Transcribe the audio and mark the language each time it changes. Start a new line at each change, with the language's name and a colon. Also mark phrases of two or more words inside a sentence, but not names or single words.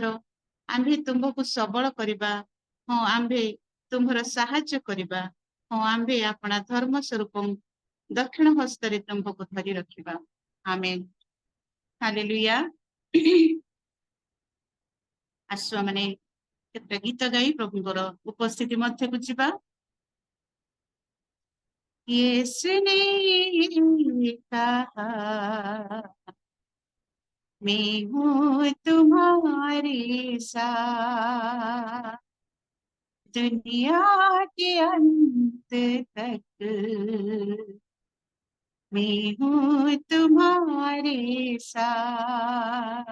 Odia: ଆମ୍ଭେ ତୁମ୍ଭକୁ ସବଳ କରିବା, ହଁ ଆମ୍ଭେ ତୁମ୍ଭର ସାହାଯ୍ୟ କରିବା, ହଁ ଆମ୍ଭେ ଆପଣା ଧର୍ମ ସ୍ୱରୂପ ଦକ୍ଷିଣ ହସ୍ତରେ ତୁମ୍ଭକୁ ଧରି ରଖିବା। ଆମେନ୍। ହାଲେଲୁୟା। ଆସୁ ମାନେ କେତେ ଗୀତ ଗାଇ ପ୍ରଭୁଙ୍କର ଉପସ୍ଥିତି ମଧ୍ୟକୁ ଯିବା।
Hindi: यीशुने कहा मैं हूँ तुम्हारे साथ दुनिया के अंत तक, मैं हूँ तुम्हारे साथ।